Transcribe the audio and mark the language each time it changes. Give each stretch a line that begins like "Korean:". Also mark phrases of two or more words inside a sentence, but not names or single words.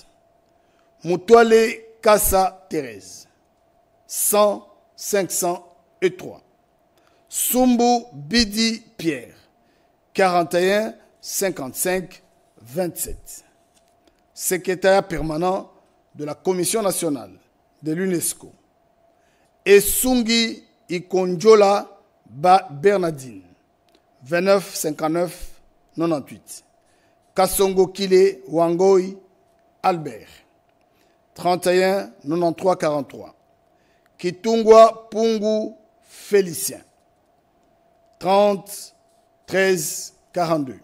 French: Moutouale Kassa Thérèse, 100 503. Sumbu Bidi Pierre, 41 55 27. Secrétaire permanent de la Commission nationale de l'UNESCO. Esungi Ikonjola Bernardine, 29 59 98. Kassongo Kile Wangoi Albert, 31 93 43. Kitungwa Pungu Félicien, 30 13 42.